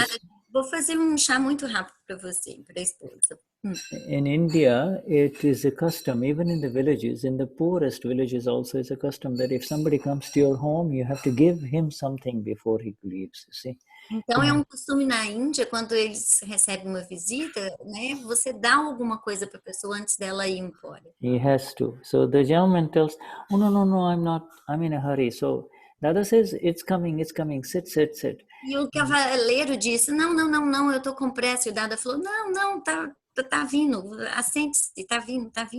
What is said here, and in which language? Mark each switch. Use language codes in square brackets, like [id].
[pt] Dada, vou fazer chá muito rápido para você, para a esposa. [en] In India, it is a custom, even in the villages, in the poorest villages also, it's a custom that if somebody comes to your home, you have to give him something before he leaves, you see. [pt] Então, é costume na Índia, quando eles recebem uma visita, né, você dá alguma coisa para a pessoa antes dela ir embora. [en] He has to. So the gentleman tells, "Oh, no, I'm not, I'm in a hurry." So Dada says, it's coming, sit. [pt] E o cavaleiro disse, não, eu estou com pressa. E o Dada falou, não, tá vindo, assente-se, tá vindo.